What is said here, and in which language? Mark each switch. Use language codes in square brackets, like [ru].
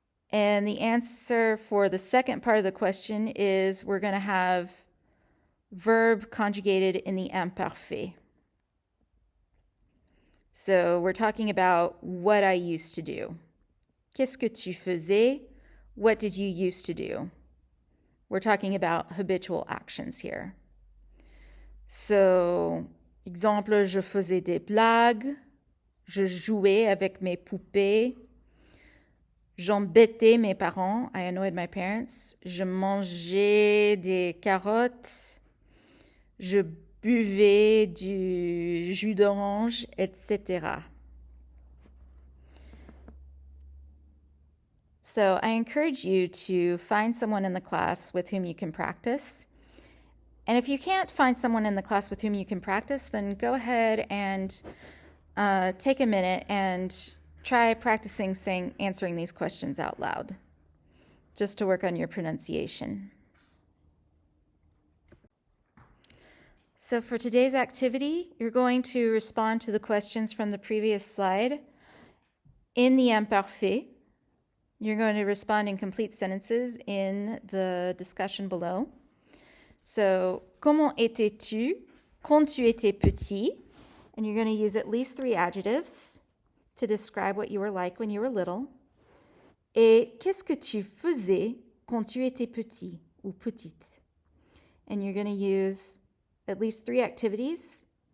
[en] And the answer for the second part of the question is we're going to have verb conjugated in the imparfait. So we're talking about what I used to do. [fr] Qu'est-ce que tu faisais? [en] What did you used to do? We're talking about habitual actions here. [fr] So, exemple, je faisais des blagues, je jouais avec mes poupées, j'embêtais mes parents, [en] I annoyed my parents, [fr] je mangeais des carottes, je buvais du jus d'orange, etc. [en] So I encourage you to find someone in the class with whom you can practice. And if you can't find someone in the class with whom you can practice, then go ahead and take a minute and try practicing answering these questions out loud, just to work on your pronunciation. So for today's activity, you're going to respond to the questions from the previous slide in the imparfait. You're going to respond in complete sentences in the discussion below. [fr] So, comment étais-tu quand tu étais petit? [en] And you're going to use at least 3 adjectives to describe what you were like when you were little. [fr] Et qu'est-ce que tu faisais quand tu étais petit ou petite? [en] And you're going to use at least 3 activities.